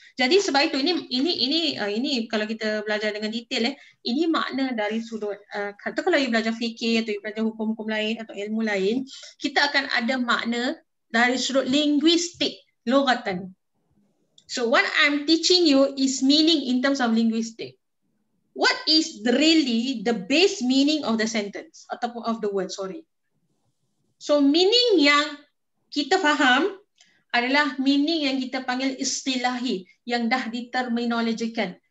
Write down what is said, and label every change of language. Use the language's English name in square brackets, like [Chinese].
[Malay] Jadi sebab itu ini kalau kita belajar dengan detail ini makna dari sudut kata kalau you belajar fikir atau you belajar hukum-hukum lain atau ilmu lain, kita akan ada makna dari sudut linguistik, lughatan. [English] So what I'm teaching you is meaning in terms of linguistic. What is really the base meaning of the sentence [Malay] ataupun [English] of the word, sorry. [Malay] So meaning yang kita faham adalah meaning yang kita panggil istilahi, yang dah diterminologikan.